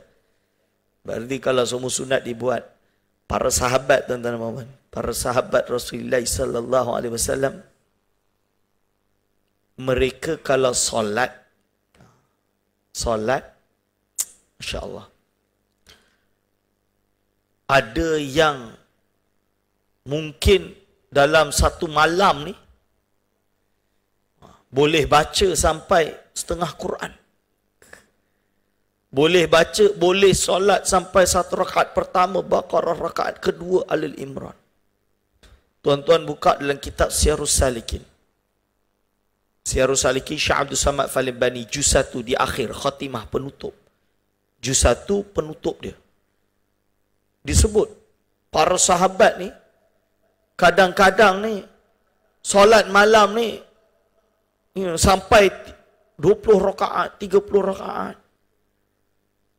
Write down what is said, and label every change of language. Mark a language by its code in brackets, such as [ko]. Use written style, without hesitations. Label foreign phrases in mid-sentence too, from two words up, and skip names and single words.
[ms] Berarti kalau semua sunat dibuat, para sahabat, tuan-tuan dan puan-puan, para sahabat Rasulullah [ar] sallallahu alaihi wasallam, [ms] mereka kalau solat, [ar] masya-Allah, [ms] ada yang mungkin dalam satu malam ni boleh baca sampai setengah Quran. Boleh baca, boleh solat sampai satu rakaat pertama Baqarah, rakaat kedua Al-Imran. Tuan-tuan buka dalam kitab Syiarus Salikin. Syiarus Salikin Syekh Abdul Samad Falibani, juz 1 di akhir, khatimah penutup. Juz 1 penutup dia. Disebut para sahabat ni kadang-kadang ni solat malam ni sampai 20 rakaat, 30 rakaat.